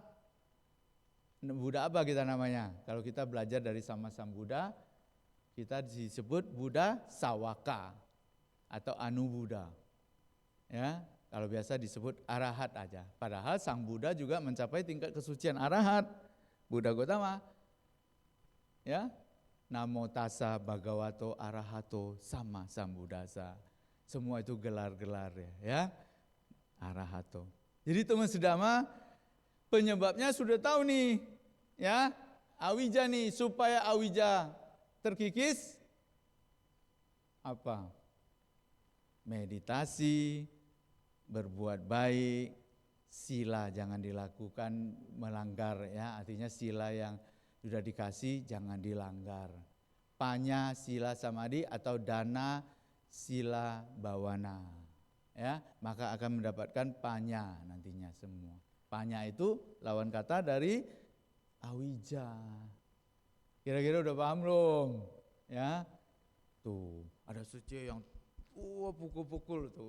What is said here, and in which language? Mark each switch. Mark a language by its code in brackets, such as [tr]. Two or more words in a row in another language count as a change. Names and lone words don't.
[id] Buddha apa kita namanya? Kalau kita belajar dari sama-sama Buddha, kita disebut Buddha Sawaka atau Anu Buddha. Ya, kalau biasa disebut arahat aja. Padahal Sang Buddha juga mencapai tingkat kesucian arahat. Buddha Gotama. Ya. [pi] Namo tassa bhagavato arahato sama sambuddhasa. [id] Semua itu gelar-gelar ya. Arahato. Jadi teman sedama, penyebabnya sudah tahu nih, ya. Awija nih, supaya awija terkikis apa? Meditasi, berbuat baik, sila jangan dilakukan melanggar ya, artinya sila yang sudah dikasih jangan dilanggar. [pi] Panya sila samadhi atau dana sila bawana. [id] Ya, maka akan mendapatkan panya nantinya semua. Panya itu lawan kata dari awija. Kira-kira udah paham belum? Ya. Tuh, ada suci yang pukul-pukul tuh.